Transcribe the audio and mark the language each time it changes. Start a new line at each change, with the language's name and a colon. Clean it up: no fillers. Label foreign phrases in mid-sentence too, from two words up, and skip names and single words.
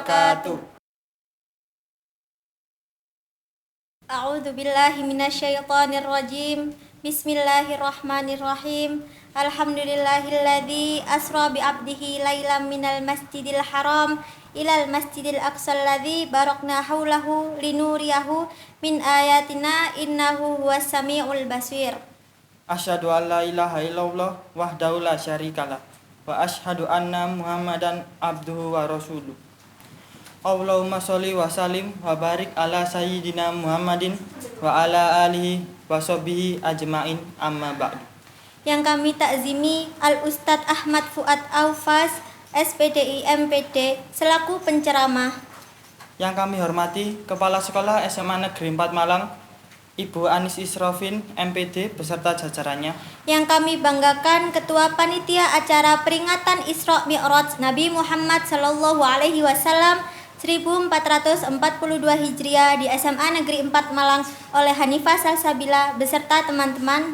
Arabic: wabarakatuh. أعوذ بالله من الشيطان الرجيم. بسم الله الرحمن الرحيم. الحمد لله الذي أسرى بعبده ليلا من المسجد الحرام إلى المسجد الأقصى الذي باركنا حوله لنريه من آياتنا إنه هو السميع البصير. أشهد أن لا إله إلا الله وحده لا شريك له وأشهد أن محمدا عبده ورسوله. اللهم صل وسلم وبارك على سيدنا محمد وعلى آله وصحبه أجمعين أما بعد.
Indonesian: Yang kami takzimi Al-Ustadz Ahmad Fuad Aufas, SPDI MPD, selaku penceramah. Yang kami hormati Kepala Sekolah SMA Negeri 4 Malang, Ibu Anis Isrofin, MPD, beserta jajarannya. Yang kami banggakan Ketua Panitia Acara Peringatan Isra Mi'raj Nabi Muhammad
Arabic: صلى الله عليه وسلم
Indonesian: 1442 Hijriah di SMA Negeri 4 Malang oleh Hanifah Salsabila beserta teman-teman.